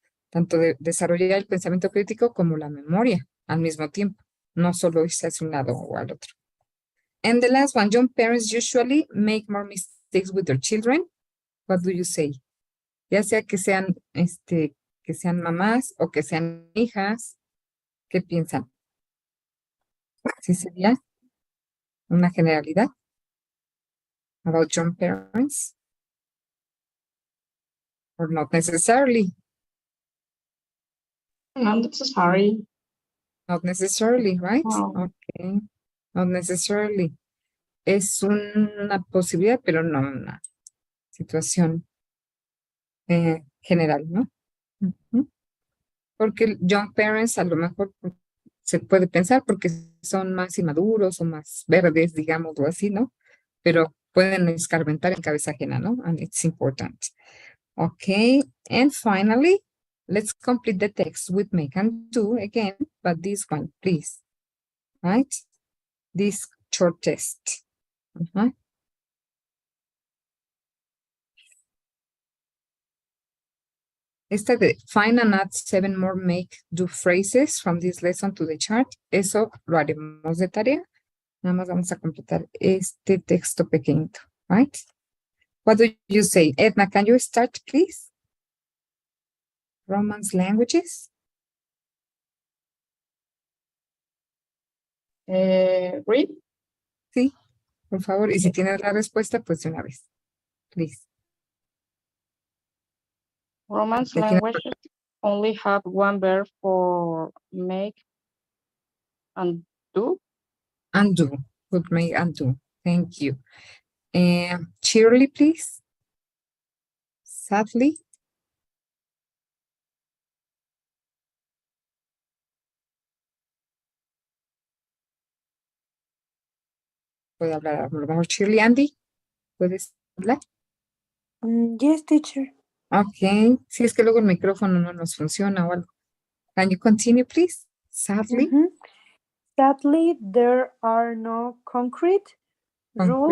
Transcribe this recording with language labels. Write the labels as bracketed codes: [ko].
[es] Tanto desarrollar el pensamiento crítico como la memoria al mismo tiempo. No solo irse hacia un lado o al otro. [en] And the last one, young parents usually make more mistakes with their children. What do you say? [es] Ya sea que sean mamás o que sean hijas, ¿qué piensan? ¿Sí sería una generalidad [en] about young parents? Or not necessarily? Not necessary. Not necessarily, right? No. Okay. Not necessarily. [es] Es una posibilidad, pero no una situación general, ¿no? Porque [en] young parents [es] a lo mejor se puede pensar porque son más inmaduros o más verdes, digamos, o así, ¿no? Pero pueden escarmentar en cabeza ajena, ¿no? [en] And it's important. Okay, and finally, let's complete the text with make and do again, but this one, please, right? This short test. [es] Esta de [en] find and add 7 more make do phrases from this lesson to the chart. [es] Eso lo haremos de tarea. Nada más vamos a completar este texto pequeñito, right? [en] What do you say? Edna, can you start, please? Romance languages. Read. [es] Sí, por favor. Y si tienes la respuesta, pues de una vez. [en] Please. Romance [es] Que tiene- [en] languages only have one verb for make and do. Undo. Would make undo. Thank you. Cheerily, please. Sadly. [es] Puede hablar a lo mejor Shirley. Andy, ¿puedes hablar? [en] Yes, teacher. Ok. [es] Si es que luego el micrófono no nos funciona o algo. [en] Can you continue, please? Sadly. Sadly, there are no concrete rules